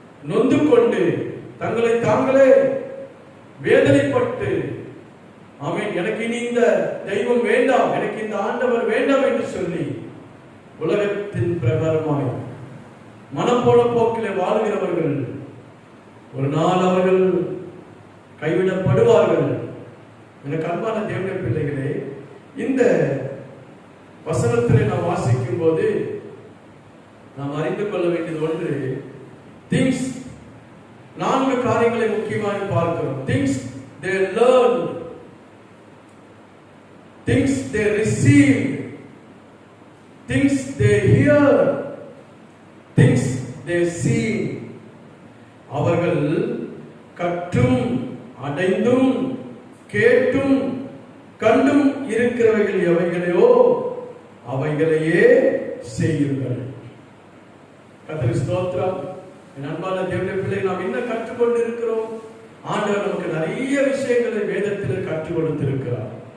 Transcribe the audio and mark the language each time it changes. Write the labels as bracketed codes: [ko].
[ta] நொந்து கொண்டு, தங்களை தாங்களே வேதனைப்பட்டு, ஆமென், எனக்கு இனி இந்த தெய்வம் வேண்டாம், எனக்கு இந்த ஆண்டவர் வேண்டாம் என்று சொல்லி உலகத்தின் பிரகாரமாய் மனம் போன போக்கிலே வாழ்கிறவர்கள் ஒரு நாள் அவர்கள் கைவிடப்படுவார்கள். எனக்கு அன்பான தேவனுடைய பிள்ளைகளே, இந்த வசனத்திலே நாம் வாசிக்கும் போது நாம் அறிந்து கொள்ள வேண்டியது ஒன்று, திங்ஸ், 4 காரியங்களை முக்கியமாக பார்க்கிறோம். [en] Things they learn, things they receive, things they hear, things they see. [ta] அவர்கள் கற்றும் அடைந்தும் கேட்டும் கண்டும் இருக்கிறவைகள் எவைகளையோ அவைகளையே செய்யுங்கள். கர்த்தருக்கு ஸ்தோத்திரம். என் அன்பான தேவனுடைய பிள்ளை, நாம் என்ன கற்றுக்கொண்டு இருக்கிறோம்? ஆண்டவர் நமக்கு நிறைய விஷயங்களை வேதத்தில் கற்றுக் கொடுத்திருக்கிறார்.